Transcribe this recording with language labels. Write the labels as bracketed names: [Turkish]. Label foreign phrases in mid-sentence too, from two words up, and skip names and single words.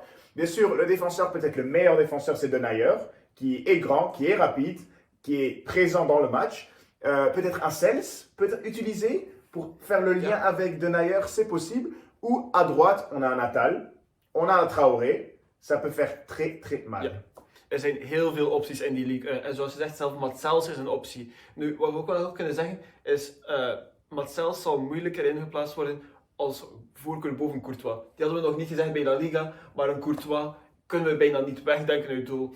[French] Bien sûr, le défenseur, peut-être le meilleur défenseur, c'est Denayer, qui est grand, qui est rapide, qui est présent dans le match. Peut-être un Sels, peut-être utilisé pour faire le lien avec Denayer, c'est possible. Ou à droite, on a un Natal, on a un Traoré, ça peut faire très très mal. [Dutch] Ja. Er zijn heel veel opties in die league. En zoals je zegt, zelf Matsels is een optie. Nu, wat we ook wel kunnen zeggen, is Matsels zal moeilijker ingeplaatst worden als voorkeur boven Courtois. Die hadden we nog niet gezegd bij La Liga, maar een Courtois kunnen we bijna niet wegdenken uit doel.